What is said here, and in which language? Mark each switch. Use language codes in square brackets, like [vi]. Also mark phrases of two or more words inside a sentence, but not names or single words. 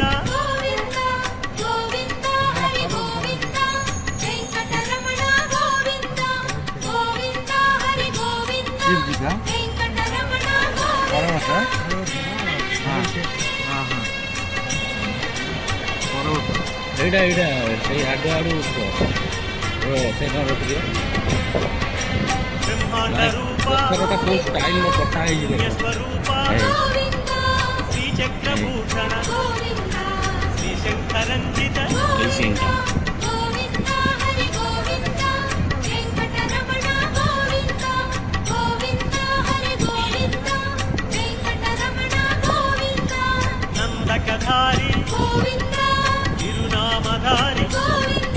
[sa] గోవింద గోవింద హరి గోవింద వెంకటరమణ గోవింద గోవింద హరి గోవింద దీపికా వెంకటరమణ గోవింద పర్వత పర్వత [or] ଏଇଟା ଏଇଟା ସେଇ ଆଗ ଆଡୁ ସେଇଟା ରଖିଦିଅ [sa] బ్రహ్మాండ రూప [or] ପଥରଟା କୋଉ ଷ୍ଟାଇଲର କଟା ହେଇଯିବ [sa] స్వరూప గోవింద శ్రీచక్రభూషణ గోవింద శ్రీశంకరంజిత [or] ଏଇ ସିନ୍ଟା [sa] గోవింద హరి గోవింద వెంకటరమణ గోవింద గోవింద హరి గోవింద వెంకటరమణ గోవింద నందకధారి గోవింద తిరునామధారి గోవింద